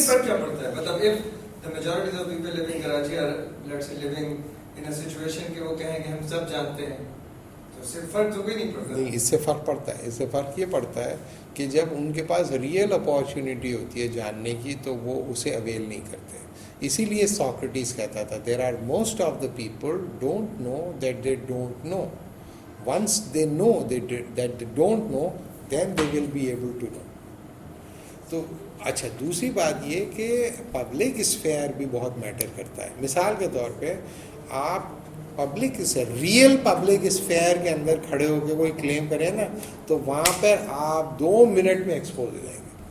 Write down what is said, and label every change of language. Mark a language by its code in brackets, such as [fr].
[ur] فرق کیا پڑتا ہے؟ مطلب [en] if the majority of people living in Karachi are let's say living in a situation [ur] کہ وہ کہیں کہ ہم سب جانتے ہیں, تو اس سے فرق تو کوئی نہیں پڑتا. نہیں, اس سے فرق پڑتا ہے. اس سے فرق یہ پڑتا ہے کہ جب ان کے پاس ریئل اپارچونیٹی ہوتی ہے جاننے کی تو وہ اسے اویل نہیں کرتے. اسی لیے ساکریٹیز کہتا تھا [en] there are most of the people don't know that they don't know. Once they know that they don't know, then they will be able to know. [ur] تو اچھا, دوسری بات یہ کہ پبلک اسفیئر بھی بہت میٹر کرتا ہے. مثال کے طور پہ آپ پبلک سے ریئل پبلک اسفیئر کے اندر کھڑے ہو کے کوئی کلیم کریں نا, تو وہاں پر آپ 2 منٹ میں ایکسپوز ہو جائیں گے.